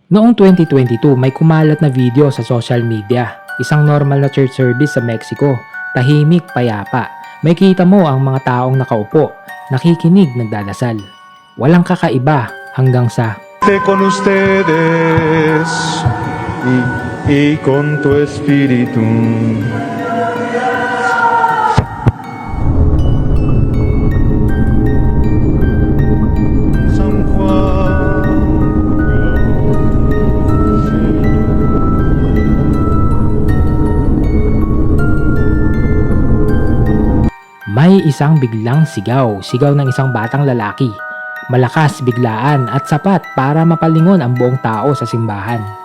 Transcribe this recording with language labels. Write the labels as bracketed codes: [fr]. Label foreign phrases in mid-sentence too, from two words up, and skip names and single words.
[tl] Noong 2022, may kumalat na video sa [en] social media. [tl] Isang normal na church service sa Mexico. Tahimik, payapa. May kita mo ang mga taong nakaupo, nakikinig, nagdadasal. Walang kakaiba hanggang sa [es] Con ustedes y con tu espíritu. San Juan, [tl] may isang biglang sigaw ng isang batang lalaki. Malakas, biglaan at sapat para mapalingon ang buong tao sa simbahan.